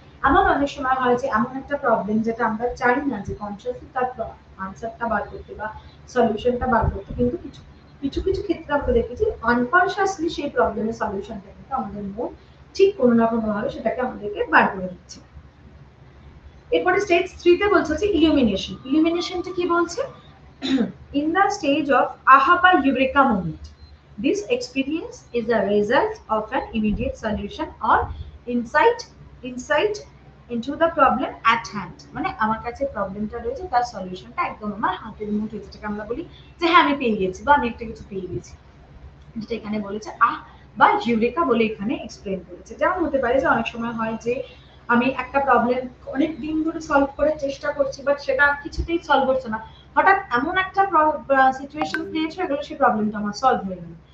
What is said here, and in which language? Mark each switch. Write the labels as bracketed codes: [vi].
[bn] এমন অনেক সময় হয় যে এমন একটা প্রবলেম যেটা আমরা চাই না যে কনসিয়াসলি তার আনসারটা বার করতে বা সলিউশনটা বার করতে, কিন্তু কিছু কিছু কিছু ক্ষেত্রে আমরা দেখেছি আনকনসিয়াসলি সেই প্রবলেমের সলিউশনটা কিন্তু আমাদের মন ঠিক কোনো না কোনো ভাবে সেটাকে আমাদেরকে বার করে দিচ্ছে। এরপরে স্টেজ 3 তে বলছে হচ্ছে ইলুমিনেশন। ইলুমিনেশনটা কি বলছে? [en] In the stage of aha বা eureka moment, this experience is a result of an immediate solution or insight into the problem at hand. [bn] মানে আমার কাছে প্রবলেমটা রয়েছে, তার সলিউশনটা একদম আমার হাতের মুঠোয়, যেটাকে আমরা বলি যে হ্যাঁ আমি পেয়ে গেছি বা আমি একটা কিছু পেয়ে গেছি, যেটা এখানে বলেছে আহ বা ইউরেকা বলে এখানে এক্সপ্লেন করেছে। যেমন হতে পারে যে অনেক সময় হয় যে আমি একটা প্রবলেম অনেক দিন ধরে সলভ করার চেষ্টা করছি, বাট সেটা কিছুতেই সলভ হচ্ছে না, হঠাৎ এমন একটা সিচুয়েশন ক্রিয়েট হয়ে গেল, সেই প্রবলেমটা আমার সলভ হয়ে গেল।